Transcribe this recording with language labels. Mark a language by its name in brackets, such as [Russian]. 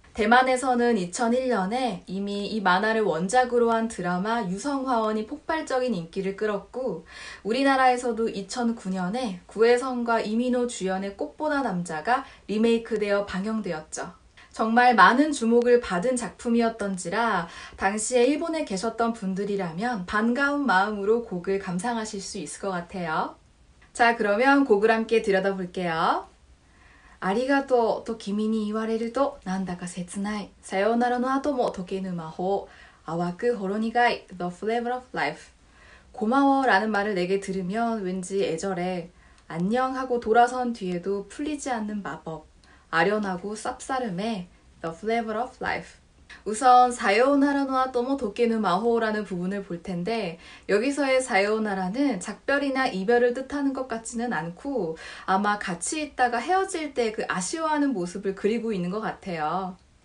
[Korean] 대만에서는 2001년에 이미 이 만화를 원작으로 한 드라마 유성화원이 폭발적인 인기를 끌었고 우리나라에서도 2009년에 구혜성과 이민호 주연의 꽃보다 남자가 리메이크되어 방영되었죠. 정말 많은 주목을 받은 작품이었던지라 당시에 일본에 계셨던 분들이라면 반가운 마음으로 곡을 감상하실 수 있을 것 같아요. 자, 그러면 곡을 함께 들여다볼게요. [Japanese] ありがとうと君に言われるとなんだか切ない。さようならの後も解けぬ魔法。淡くほろ苦い The Flavor of Life. [Korean] 고마워 라는 말을 내게 들으면 왠지 애절해. 안녕 하고 돌아선 뒤에도 풀리지 않는 마법. 아련하고 쌉싸름해 The Flavor of Life. 우선 사요나라노 아토모 도케누 마호라는 부분을 볼 텐데 여기서의 사요나라는 작별이나 이별을 뜻하는 것 같지는 않고 아마 같이 있다가 헤어질 때 그 아쉬워하는 모습을 그리고 있는 것 같아요.